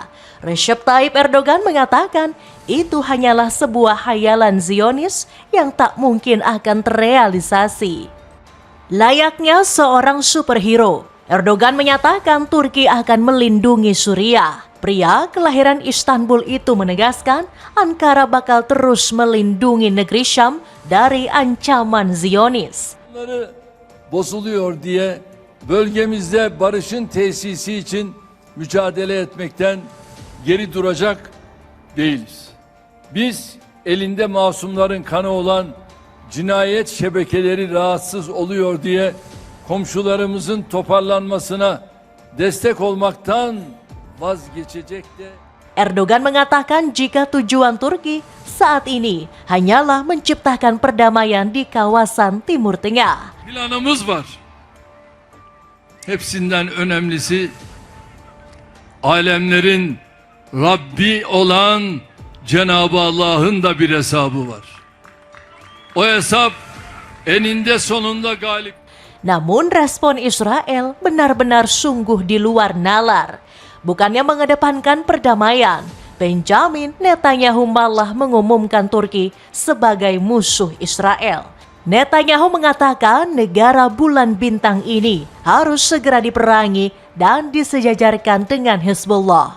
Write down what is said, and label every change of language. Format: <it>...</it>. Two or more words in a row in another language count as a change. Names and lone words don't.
<id>Recep Tayyip Erdogan mengatakan itu hanyalah sebuah hayalan Zionis yang tak mungkin akan terrealisasi. Layaknya seorang superhero, Erdogan menyatakan Turki akan melindungi Suriah. Pria kelahiran Istanbul itu menegaskan Ankara bakal terus melindungi negeri Syam dari ancaman Zionis.</id> <tr>Bunları bozuluyor diye bölgemizde barışın tesisi için mücadele etmekten geri duracak değiliz. Biz elinde masumların kanı olan cinayet şebekeleri rahatsız oluyor diye komşularımızın toparlanmasına destek olmaktan vazgeçecek de.</tr> <id>Erdogan mengatakan jika tujuan Turki saat ini hanyalah menciptakan perdamaian di kawasan Timur Tengah.</id> <tr>Planımız var. Hepsinden önemlisi alemlerin Rabbi olan Cenab-ı Allah'ın da bir hesabı var. O hesap eninde sonunda galip.</tr> <id>Namun respon Israel benar-benar sungguh di luar nalar. Bukannya mengedepankan perdamaian, Benjamin Netanyahu malah mengumumkan Turki sebagai musuh Israel. Netanyahu mengatakan negara bulan bintang ini harus segera diperangi dan disejajarkan dengan Hezbollah.</id>